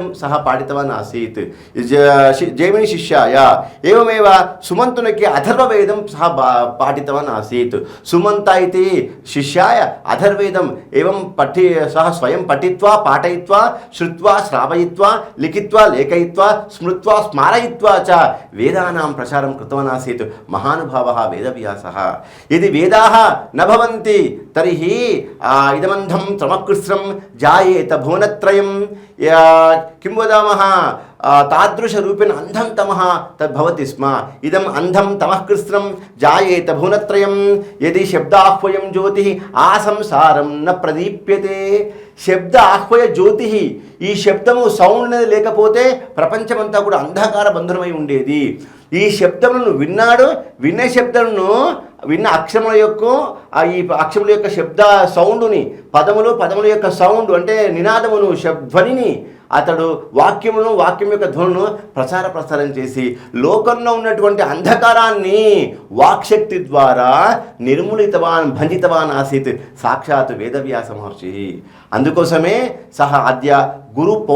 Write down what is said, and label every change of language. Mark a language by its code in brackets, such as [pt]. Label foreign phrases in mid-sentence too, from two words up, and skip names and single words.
[sa] సహ పాఠితవాన్ ఆసీత్ జైమిని శిష్యాయ ఏమేవ సుమంతునికి అథర్వవేదం సహ పాఠితవాన్ ఆసీత్ సుమంత ఇది శిష్యాయ అథర్వేదం ఏవం సహ స్వయం పఠిత్వా పాఠయిత్వా శ్రుత్వా శ్రావయిత్వా లిఖిత్వా లేఖయిత్వా స్మృత్వా స్మారయిత్వా చ వేదానాం ప్రచారం కృతవాన్ ఆసీత్ మహానుభావः వేదవ్యాసः యది వేదాः న భవంతి తర్హి ఇదమంధం త్రమకృత్స్రం జాయేత భువనత్రయం किं वदामः तादृशरूपेण अंधं तमः तद्भवति स्म इदम् अंधं तमः कृत्स्नं जायेत भुवनत्रयं यदि शब्दाह्वयं ज्योतिः आसंसारं न प्रदीप्यते [te] శబ్ద ఆహ్వయ జ్యోతి ఈ శబ్దము సౌండ్ అనేది లేకపోతే ప్రపంచమంతా కూడా అంధకార బంధురమై ఉండేది ఈ శబ్దములను విన్న శబ్దములను విన్న అక్షరముల యొక్క ఈ అక్షరముల యొక్క శబ్ద సౌండుని పదముల యొక్క సౌండ్ అంటే నినాదమును ధ్వనిని అతడు వాక్యం యొక్క ధ్వనును ప్రసారం చేసి లోకంలో ఉన్నటువంటి అంధకారాన్ని వాక్శక్తి ద్వారా [sa] భంజితవాన్ ఆసీత్ [te] సాక్షాత్ వేదవ్యాస మహర్షి అందుకోసమే సహ అద్య గురు